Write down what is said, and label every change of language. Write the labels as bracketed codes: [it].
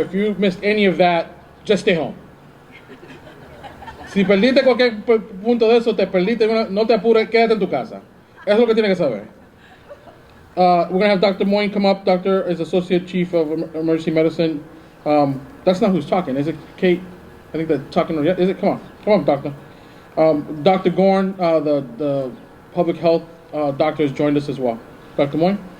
[en] If you missed any of that, just stay home. [es] Si perdiste cualquier punto de eso, te perdiste, no te apures, quédate en tu casa. Eso es lo que tienes que saber. [en] We're going to have Dr. Moyne come up. Doctor is Associate Chief of Emergency Medicine. That's not who's talking. Is it Kate? I think that's talking. Is it? Come on, doctor. Dr. Gorn, the public health doctor, has joined us as well. Dr. Moyne?